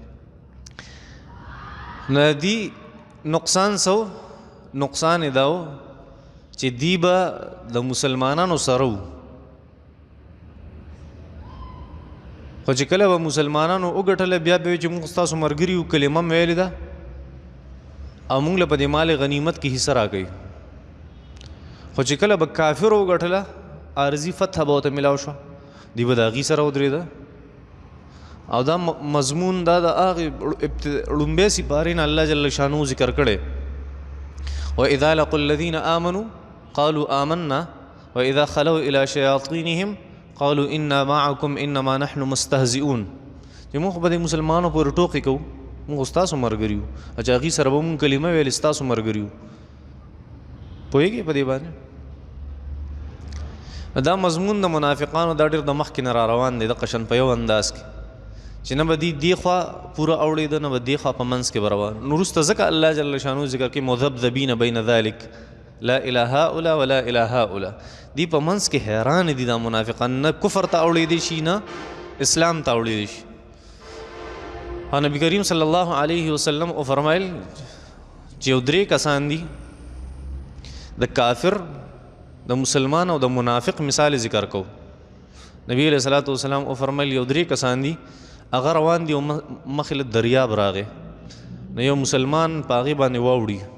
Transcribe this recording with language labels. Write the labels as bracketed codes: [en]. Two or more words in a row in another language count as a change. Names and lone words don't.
[ps] نو دي نقصان سو نقصان یې دا و چې دی به د مسلمانانو سره و خو چې کله به مسلمانانو وګټله بیا به وایي چې موږ ستاسو ملګري یو کلمه مې ویلې ده او موږ له په دې مال غنیمت کې حصه راکوي. خو چې کله به کافر وګټله عارضي فتح به ورته میلاو شوه دی به د هغې سره ودرېده. او دا مضمون دا د هغې ړومبۍ سپارې نه الله جل شانو ذکر کړی. [ar] وإذا لقوا الذين آمنوا قالوا آمنا وإذا خلوا إلى شياطينهم قالوا إنا معكم إنما نحن مستهزئون. [ps] چې موږ به د مسلمانانو پورې ټوقې کوو موږ ستاسو ملګري یو چې هغې سره به موږ کلمه ویلې ستاسو ملګري یو. پوهېږې په دې باندې دا مضمون د منافقانو دا ډېر د مخکې نه را روان دی د قشن په یو انداز کې چې نه به دې خوا پوره اوړېده نه به دې خوا په منځ کې به روان نو وروسته ځکه الله جل شانو ذکر کې [ar] مذبذبین بین ذلک لا اله هؤلاء ولا اله هؤلاء [ps] دی په منځ کې حیران دي دا منافقان نه کفر ته اوړېدی شي نه اسلام ته اوړېدی شي نبی کریم [ar] صلی الله علیه وسلم [ps] او فرمایل چې یو درې کسان دي د کافر د مسلمان او د منافق مثال ذکر کو نبی [ar] علیہ الصلوۃ والسلام [ps] او فرمایل یو درې کسان دي هغه روان دي مخې له دریاب راغی نو یو مسلمان په هغې باندې واوړي